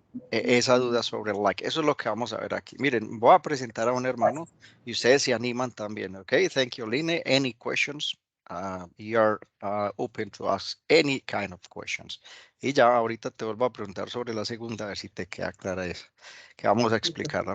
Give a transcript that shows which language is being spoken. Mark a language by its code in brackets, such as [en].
[es] Esa duda sobre el like. Eso es lo que vamos a ver aquí. Miren, voy a presentar a un hermano y ustedes se animan también, ¿ok? [en] Thank you, Line. Any questions? You are open to ask any kind of questions. [es] Y ya ahorita te vuelvo a preguntar sobre la segunda, a ver si te queda clara eso, que vamos a explicarla.